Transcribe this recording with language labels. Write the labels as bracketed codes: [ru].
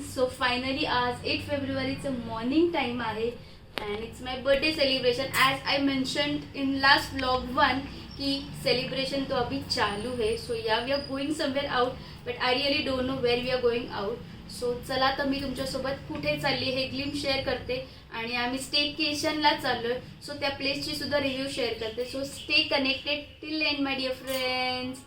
[mr] So finally आज 8 फेब्रुवारीचं morning time आहे [en] And it's my birthday celebration. As I mentioned in last vlog [hi] 1 की celebration तो अभी चालू है. [en] So ya we are going somewhere out but I really don't know where we are going out. [mr] So चला तर मी तुमच्यासोबत कुठे चालली हे ग्लिम शेअर करते आणि आम्ही स्टेकेशनला चाललोय. सो त्या प्लेसची सुद्धा रिव्ह्यू शेअर करते. [en] So stay connected till end my dear friends.